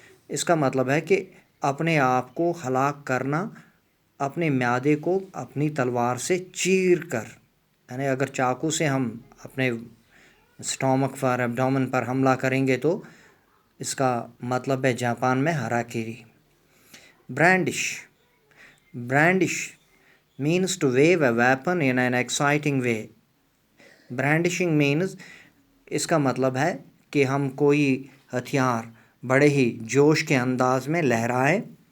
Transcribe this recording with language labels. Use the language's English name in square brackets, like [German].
[Hindi] इसका मतलब है कि अपने आप को हलाक करना, अपने म्यादे को अपनी तलवार से चीर कर. यानी अगर चाकू से हम अपने स्टोमक पर, एब्डोमेन पर हमला करेंगे तो इसका मतलब है जापान में हाराकीरी. [English] Brandish means to wave a weapon in an exciting way. Brandishing means, [Hindi] इसका मतलब है कि हम कोई हथियार बड़े ही जोश के अंदाज में लहराएं.